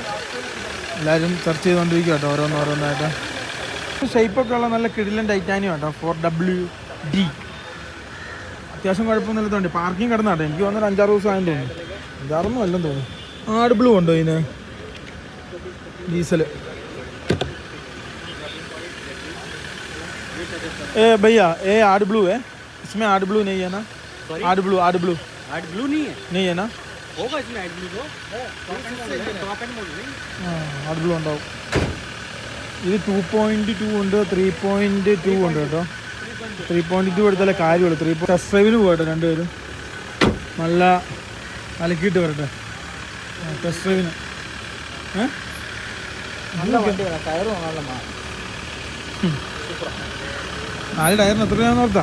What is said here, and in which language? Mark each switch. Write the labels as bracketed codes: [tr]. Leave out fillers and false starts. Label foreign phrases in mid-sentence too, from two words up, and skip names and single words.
[ml] എല്ലാവരും സെർച്ച് ചെയ്തുകൊണ്ടിരിക്കുക കേട്ടോ ഓരോന്നോരോന്നായിട്ട്. ഷേപ്പൊക്കെ ഉള്ള നല്ല കിടിലൻ ടൈറ്റാനിയം കേട്ടോ. 4WD അത്യാവശ്യം കുഴപ്പമൊന്നുമില്ലാത്തതുകൊണ്ട് പാർക്കിംഗ് കിടന്ന കേട്ടോ. എനിക്ക് വന്നൊരു 5-6 ദിവസം ആയെന്ന് തോന്നുന്നു. 5-6 അല്ലെന്ന് തോന്നുന്നു. ആട് ബ്ലൂ ഉണ്ടോ ഇതിന്? ഡീസൽ. [hi] भैया ये आड़ ब्लू है, इसमें आड़ ब्लू नहीं है ना? आड़ ब्लू नहीं है ना? होगा इसमें आड़ ब्लू तो आड़ ब्लू ഉണ്ടാവും. [ml] ഇത് 2.2 ഉണ്ട്, 3.2 ഉണ്ട് കേട്ടോ. 3.2 എടുത്താലേ കാര്യമുള്ളൂ. 3 ടെസ്റ്റ് ഡ്രൈവിന് പോകട്ടെ രണ്ടുപേരും. നല്ല അലക്കിയിട്ട് വരട്ടെ ടെസ്റ്റ് ഡ്രൈവിന്. നാല് ടയറിന് എത്ര രൂപ ഓർത്താ?